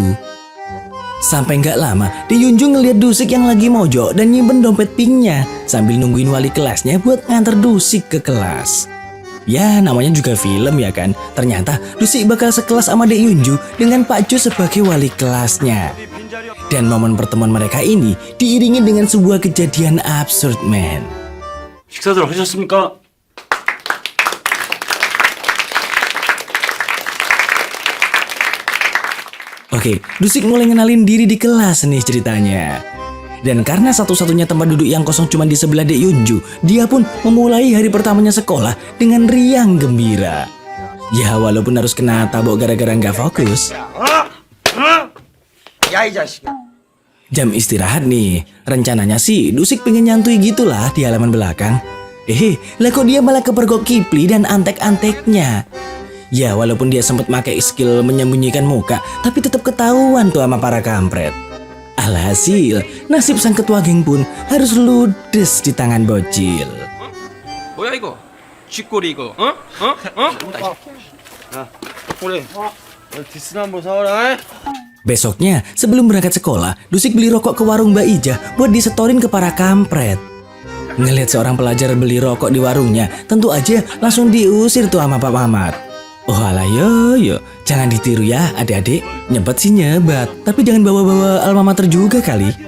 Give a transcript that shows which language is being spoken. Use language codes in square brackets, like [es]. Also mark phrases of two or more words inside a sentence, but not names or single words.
[id] Sampai nggak lama, Dek Yunju ngeliat Dusik yang lagi mojok dan nyimpen dompet pinknya sambil nungguin wali kelasnya buat nganter Dusik ke kelas. Ya namanya juga film ya kan. Ternyata Dusik bakal sekelas sama Dek Yunju dengan Pak Ju sebagai wali kelasnya. Dan momen pertemuan mereka ini diiringi dengan sebuah kejadian absurd man. [ko] 식사들 하셨습니까? [id] Oke, Dusik mulai ngenalin diri di kelas nih ceritanya. Dan karena satu-satunya tempat duduk yang kosong cuma di sebelah Dek Yunju, dia pun memulai hari pertamanya sekolah dengan riang gembira. Ya walaupun harus kena tabok gara-gara nggak fokus. [ko] 야 이 자식아. [id] Jam istirahat nih, rencananya sih Dusik pengen nyantui gitulah di halaman belakang. Lah kok dia malah kepergok Kipli dan antek-anteknya. Ya walaupun dia sempat pakai skill menyembunyikan muka, tapi tetap ketahuan tuh sama para kampret. Alhasil, nasib sang ketua geng pun harus ludes di tangan bocil. [ko] 뭐야 이거? 쥐꼬리 이거? 그래. 디스나 한번 사와라. [id] Besoknya, sebelum berangkat sekolah, Dusik beli rokok ke warung Mbak Ija buat disetorin ke para kampret. Ngelihat seorang pelajar beli rokok di warungnya, tentu aja langsung diusir tuh sama Pak Mamat. Oh alah yo, jangan ditiru ya adik-adik. Nyebat sih nyebat, tapi jangan bawa-bawa alma mater juga kali.